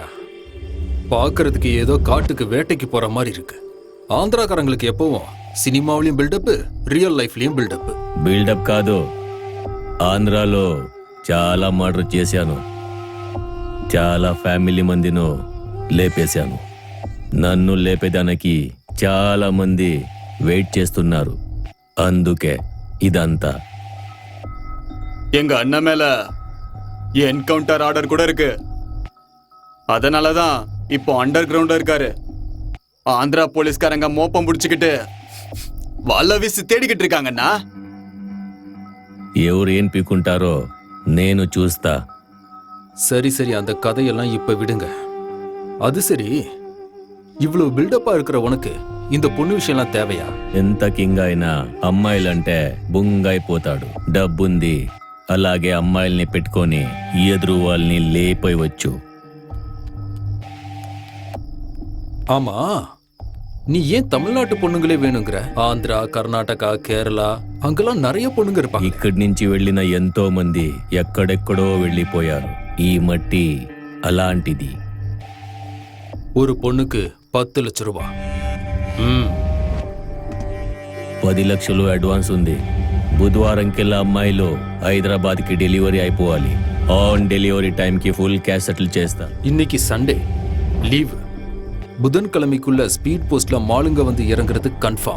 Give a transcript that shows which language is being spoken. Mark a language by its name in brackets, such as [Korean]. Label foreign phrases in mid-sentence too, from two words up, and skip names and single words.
[Tamil] பார்க்கறதுக்கு ஏதோ காட்டுக்கு வேட்டைக்கு போற மாதிரி இருக்கு. ஆந்திராக்காரங்களுக்கு எப்பவும் சினிமாவலியம் பில்டப், ரியல் லைஃப்லியம் பில்டப். [Telugu] బిల్డప్ కాదు, ఆంధ్రాలో చాలా మర్డర్ చేశాను. చాలా ఫ్యామిలీ మందిను లేపేశాను. నన్ను లేపేదానికి చాలా మంది వెయిట్ చేస్తున్నారు. అందుకే ఇదంతా. [Tamil] எங்க அண்ணன் மேல என்கவுண்டர் ஆர்டர் கூட இருக்கு. அதனாலதான் இப்போ அண்டர் கிரவுண்ட்ல இருக்காரு. ஆந்திரா போலீஸ்காரங்க மோப்பம் பிடிச்சுக்கிட்டு వాళ్ళ வீசி தேடிக்கிட்டு இருக்காங்கண்ணா. [Telugu] ఎవరు ఏం పీకుంటారో నేను చూస్తా. [Tamil] சரி சரி, அந்த கதையெல்லாம் இப்ப விடுங்க. அது சரி, இவ்வளவு பில்டப்பா இருக்கிற உனக்கு இந்த பொண்ணு விஷயம்லாம் தேவையா? [Telugu] ఎంత కింగ్ అయినా అమ్మాయిలంటే బుంగైపోతాడు. డబ్బుంది, అలాగే అమ్మాయిల్ని పెట్టుకొని ఎదురు వాళ్ళని లేపేయవచ్చు. [Tamil] ஆமா, நீ ஏன் தமிழ்நாட்டு பொண்ணுங்களே வேணுங்கிற? ஆந்திரா, கர்நாடகா, கேரளா அங்கெல்லாம் நிறைய பொண்ணுங்க இருப்பாங்க. [Telugu] ఇక్కడి నుంచి వెళ్ళిన ఎంతో మంది ఎక్కడెక్కడో వెళ్ళిపోయారు. ఈ మట్టి అలాంటిది. [Tamil] ஒரு பொண்ணுக்கு 10 லட்சம் ரூபாய். [Telugu] 10 లక్షలు అడ్వాన్స్ ఉంది. బుధవారం కెల్లా అమ్మాయిలు హైదరాబాద్కి డెలివరీ అయిపోవాలి. ఆన్ డెలివరీ టైంకి ఫుల్ క్యాష్ సెటిల్ చేస్తా. [Tamil] இன்னைக்கு சண்டே லீவ். புதன்கிழமைக்குள்ள ஸ்பீட் போஸ்ட்ல மாலுங்க வந்து இறங்குறது கன்ஃபார்ம்.